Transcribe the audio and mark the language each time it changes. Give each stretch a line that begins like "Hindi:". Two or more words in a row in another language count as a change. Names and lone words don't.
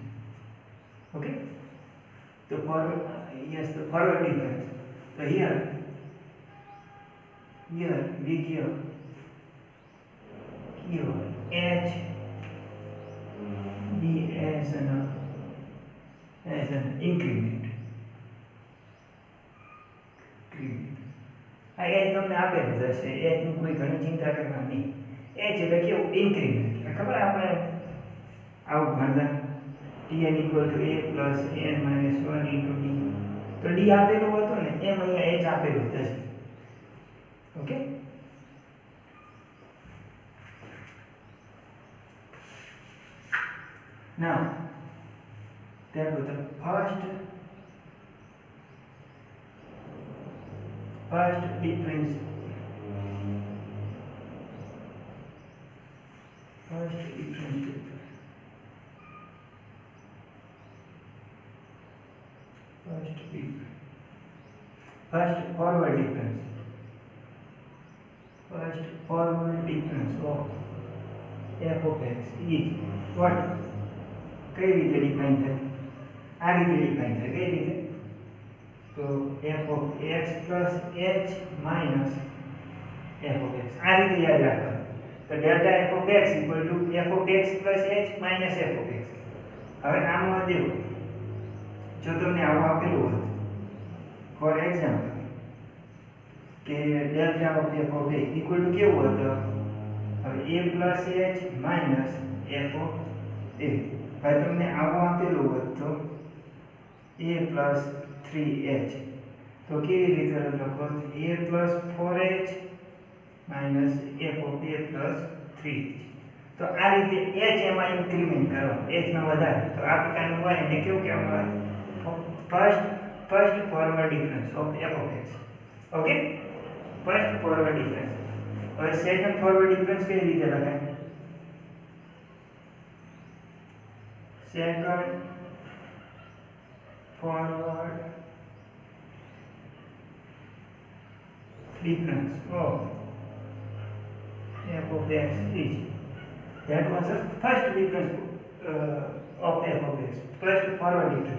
English: Okay, the forward difference. So here we give h b as an increment.
Gujarati: આ h તમને આપેલું જ હશે, h ની કોઈ ઘણી ચિંતા કરવાની નહીં. h એટલે કેવું? ઇન્ક્રીમેન્ટ. ખબર આપણે આવું ભણતા
English: tn equal to a plus n minus 1 into d.
Gujarati: તો d આપેલું હતું ને, એમ અહીંયા h આપેલું જ હશે. ઓકે,
English: now therefore the first difference first forward difference of f of x is what?
Gujarati: કઈ રીતે ડિફાઇન થાય? આ રીતે ડિફાઇન થાય. કઈ રીતે?
English: તો f of x plus h minus f of x.
Gujarati: આ રીતે યાદ રાખવાનું.
English: તો delta f of x equal to f of x plus h minus f of x.
Gujarati: હવે આમાં દેખો, જો તમને આવું આપેલું હોત
English: for example
Gujarati: કે
English: delta of f of x equal to
Gujarati: કેવું હતું?
English: હવે a plus h minus f of a.
Gujarati: હવે તમને આવું આપેલું હોત તો
English: a plus 3h.
Gujarati: તો કેવી રીતે લખો?
English: a plus 4h minus f of a plus 3h.
Gujarati: તો આ રીતે h એમાં ઇન્ક્રીમેન્ટ કરો, h માં વધારે. તો આ પ્રકારનું હોય એને કેવું કહેવામાં આવે?
English: first forward difference of f of x. okay, first forward difference.
Gujarati: હવે
English: second forward difference
Gujarati: કેવી રીતે લખાય?
English: સેકન્ડ forward difference of f of x is, that was the first difference of f of x, first forward difference.